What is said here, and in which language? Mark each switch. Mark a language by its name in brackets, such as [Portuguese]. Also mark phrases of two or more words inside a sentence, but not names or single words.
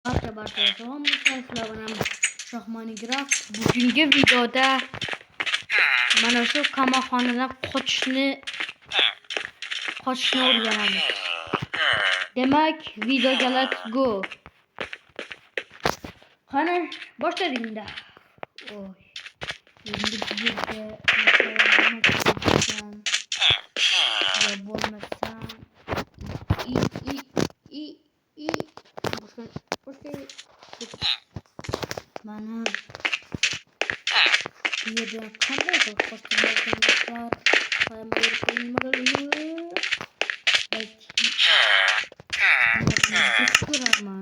[Turkish] Merhaba arkadaşlar, benim Şahmani Graf. [Uzbek] Bugünkü videoda mana shu qamoqxonadan qochishni o'rganamiz. Demak, videoga [English] let's go. [Uzbek] Qani boshlaylik-da. Oy. Endi bu yerga ya bo'lmasam mana bu yerda qanday qilib qochishni ko'rarman.